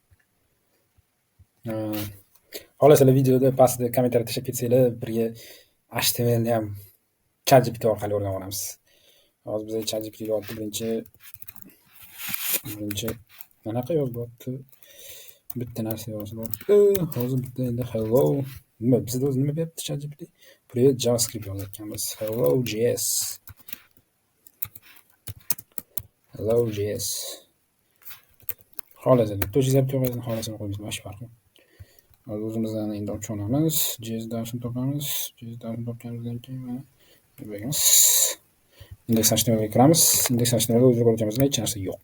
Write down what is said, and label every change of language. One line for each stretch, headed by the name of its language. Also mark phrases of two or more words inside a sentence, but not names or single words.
Uzbek: Xohlasalar videoda pastda kommentariy tashlab ketsanglar, birga HTML ni ham ChatGPT orqali o'rganib olamiz. Hozir biz ChatGPT ga birinchi qanaqa yozyapti? Bitta narsa yozyapti. Hozir bitta endi hello. Bizda o'zi nima beryapti ChatGPT? Привет JavaScript yozayotganmiz. Hello.js. Hello.js. Xohlasak bitta JavaScript yozamiz, xohlasak qo'yamiz, bosh farqi. Hozir o'zimizdan endi ochamiz, JS darsini topamiz. JS darsini topganimizdan keyin mana bu bo'lamiz. Index.html ga kiramiz. Index.html ga o'zida ko'rayotganimizda hech narsa yo'q.